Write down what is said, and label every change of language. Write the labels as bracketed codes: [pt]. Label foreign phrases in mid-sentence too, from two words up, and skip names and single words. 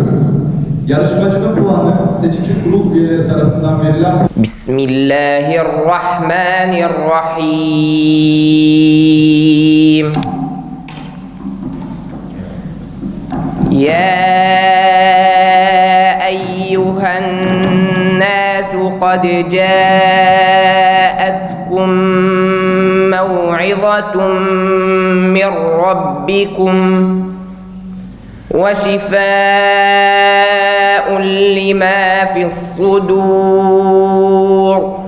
[tr] Yarışmacının puanı seçici kurul üyeleri tarafından verilen [ar] بسم الله الرحمن الرحيم. يا أيها الناس قد جاءتكم موعظة من ربكم وشفاء لما في الصدور